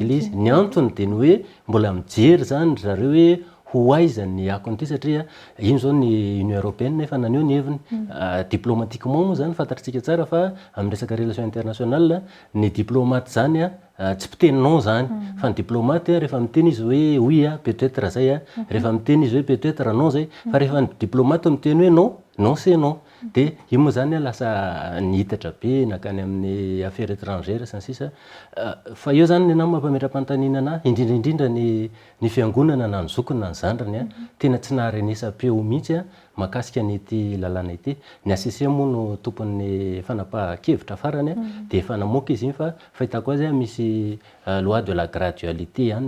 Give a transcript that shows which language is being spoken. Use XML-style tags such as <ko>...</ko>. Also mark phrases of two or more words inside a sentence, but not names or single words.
<mg>le izy ny antony de ny hoe mbola mijery zany zareo hoe ho aiza ny akon'ity satria ino zao ny Union Européenne efa naneo ny heviny diplomatiquement moa zany fantatritsika tsara fa amin'ny resaka</mg> <fr>relation internationale</fr> <mg>ny diplomate zany tsy mpiteninao zany fa ny diplomate rehefa miteny izy hoe</mg> <fr>oui peut-être</fr> <mg>zay rehefa miteny izy hoe</mg> <fr>peut-être non</fr> <mg>zay fa rehefa ny diplomate miteny hoe</mg> <fr>non non c'est non</fr> <mg>de io moa zany lasa nihitatra be nakany amin'ny</mg> <fr>affaires étrangères</fr> <mg>sy ny sisa fa io zany ny nama mampametra-panontaniana ana indrindraindrindra ny fiangonana na ny zokony na ny zandrany tena tsy naharenesam-peo mihitsy mahakasika an'ity lalàna ity ny ACC moa no tompon'ny fanapahan-kevitra farany de efa namoaka izy iny fa fahitako azy misy</mg> <fr>loi de la gradualité</fr> <mg>ihany</mg>